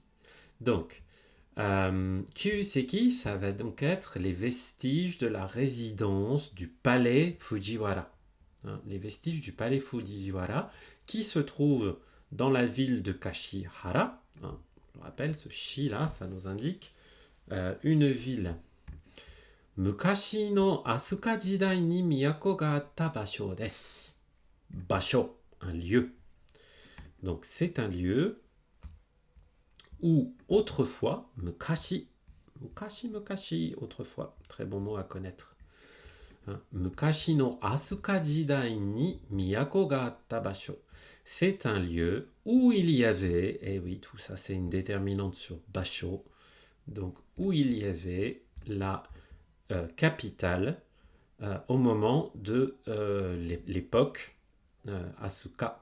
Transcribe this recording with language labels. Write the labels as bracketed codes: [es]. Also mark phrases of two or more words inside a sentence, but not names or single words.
[fr] Donc, Kyuseki, ça va donc être les vestiges de la résidence du palais Fujiwara. Les vestiges du palais Fujiwara qui se trouvent dans la ville de Kashihara. Je le rappelle, ce shi là, ça nous indique une ville. [ja] 昔の飛鳥時代に都があった場所です. [fr] Basho, un lieu. Donc c'est un lieu où autrefois, mukashi, autrefois, très bon mot à connaître. [ja] 昔の飛鳥時代に都があった場所. [fr] C'est un lieu où il y avait, et oui, tout ça c'est une déterminante sur basho, donc où il y avait la capitale au moment de l'époque Asuka.